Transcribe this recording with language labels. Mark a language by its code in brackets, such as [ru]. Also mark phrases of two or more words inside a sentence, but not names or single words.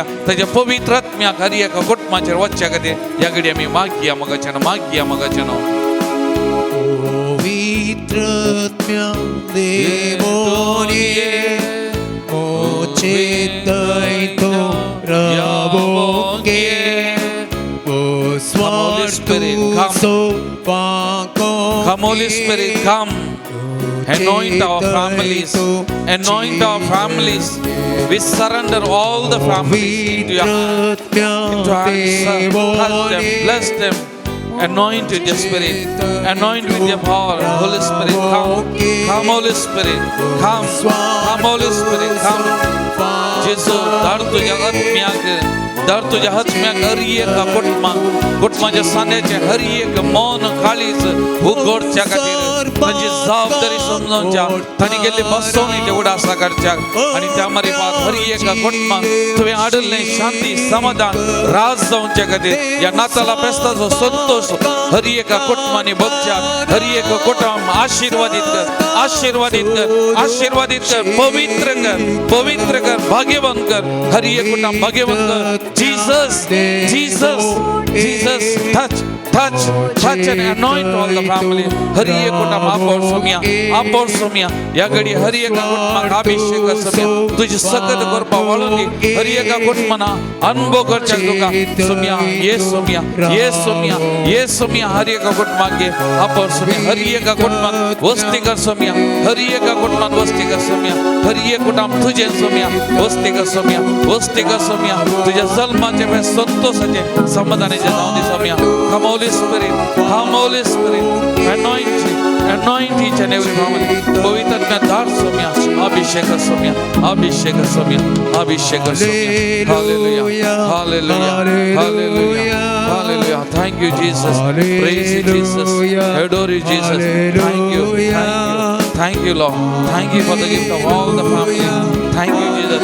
[kok] ताच्या पवित्र आत्म्याक हर एका कुटुंबाचेर वचच्या खातीर ह्या घडी आमी मागया. मगाच्यान मागया. मगाच्यान पवित्रत्म्या देवोनिये मोचेतैतो रवोगे o swartu paco. [en] Come Holy Spirit, come. Anoint our families. Anoint our families. We surrender all the families into your hands. Touch them, bless them. Anoint with your Spirit. Anoint with your power. Holy Spirit, come. Come, Holy Spirit. Come. Come, Holy Spirit. Come. [kok] Jesus, dar तुझ्या आत्म्याक दर तुझ्या हातम्याक हर एका कुटुंबाच्या सान्याचे हर एक मौन काळीज उगडच्या खातीर तांची जबाबदारी समजोवच्या तांणी गेल्ली बसोवणी ते उडासा करच्या आनी त्या मारिफात हर एका कुटुंबाक तुवें हाडलें शांती समाधान राज जावच्या खातीर ह्या नाताला फेस्ताचो संतोष हर एका कुटुंबांनी भोगच्या हर एक कुटुंब आशीर्वादित कर आशीर्वादित कर आशीर्वादित कर पवित्र कर भाग्यवान कर हर एक कुटुंब भाग्यवान कर. [en] Jesus, Jesus, Jesus, touch and anoint all the family. [kok] हर एक कुटुंब आपण सोमिया या घडी हर एक कुटुंबाक अभिषेक कर सोमिया तुझी सकत करपा वळून दी हर एक कुटुंबाना अनुभव करच्या तुका सोमिया ये सोमिया हर एक कुटुंबाक घे आपण सोमिया हर एक कुटुंबात वस्ती कर सोमिया हर एक कुटुंबात वस्ती कर सोमिया हर एक कुटुंब तुझे सोमिया वस्ती कर सोमिया तुझ्या जन्माचे संतोषाचे समाधानाचे जाऊन दे सोमिया. [en] Come Holy Spirit, anoint each and every family. [kok] पवित्र आत्म्या धार सोमिया अभिषेक सोमिया Hallelujah. [en] Thank you Jesus. Praise you Jesus. Adore you Jesus. Thank you Lord. Thank you for the gift of all the family. Thank you Jesus.